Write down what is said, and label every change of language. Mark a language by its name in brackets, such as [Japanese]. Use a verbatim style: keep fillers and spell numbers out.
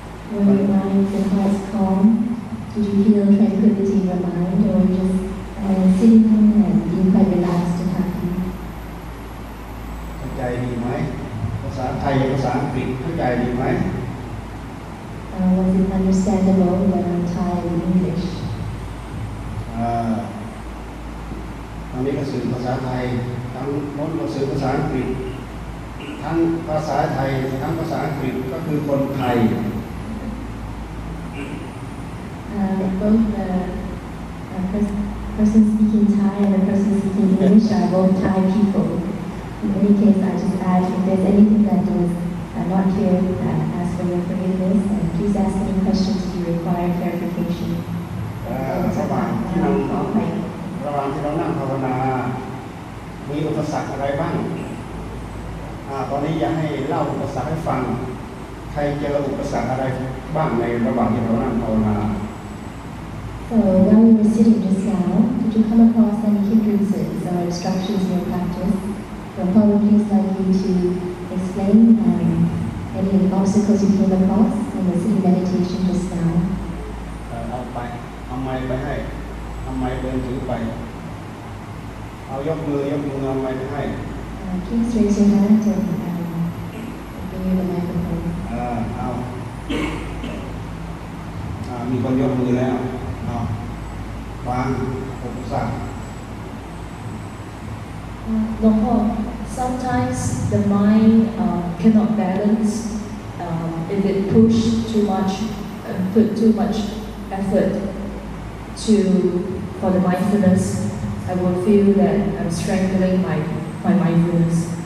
[English] When your mind and heart's calm, did you feel tranquility in your mind, or just uh, sitting there and being quite relaxed and happy? [Thai] เข้าใจดีไหมภาษาไทยภาษาอังกฤษเข้าใจดีไหม [English] uh, Was it understandable when I'm Thai in English? [Thai] อ่าตอนนี้ก็สื่อภาษาไทยทั้งโน้นก็สื่อภาษาอังกฤษทั้งภาษาไทยทั้งภาษาอังกฤษก็คือคนไทย [English] uh, Both the uh, pers- person speaking Thai and the person speaking English are both Thai people. In any case, I just add, if there's anything that is uh, not clear, I uh, ask for your forgiveness, and please ask any questions if you require clarification. [Thai] ระหว่างที่เราระหว่างที่เรานั่งภาวนามีอุปสรรคอะไรบ้างอ่าตอนนี้อยากให้เล่าอุปสรรคให้ฟังใครเจออุปสรรคอะไรบ้างในระหว่างที่เรานั่งภาวนา [English] So while you were sitting just now, did you come across any hindrances or obstructions in your practice? We'll probably please like you to explain um, any obstacles you came across in the sitting meditation just now. [Thai] เอาไปเอาไม้ไปให้เอาไม้เดินถือไปเอายกมือยกมือเอาไม้ไปให้ [English] Uh, please raise your hand and um, bring you the microphone. [Thai] อ่าเอาอ่ามีคนยกมือแล้วเอาวางอุปสรรค [English] Lord, sometimes the mind uh, cannot balance um, if it push too much, uh, put too much effort to for the mindfulness. I will feel that I'm strangling my my mindfulness.